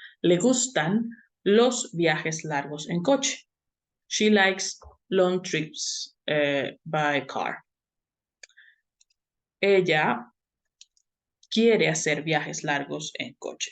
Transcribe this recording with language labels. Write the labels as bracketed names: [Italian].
[Spanish] Le gustan los viajes largos en coche. [English] She likes long trips by car. [Spanish] Ella quiere hacer viajes largos en coche.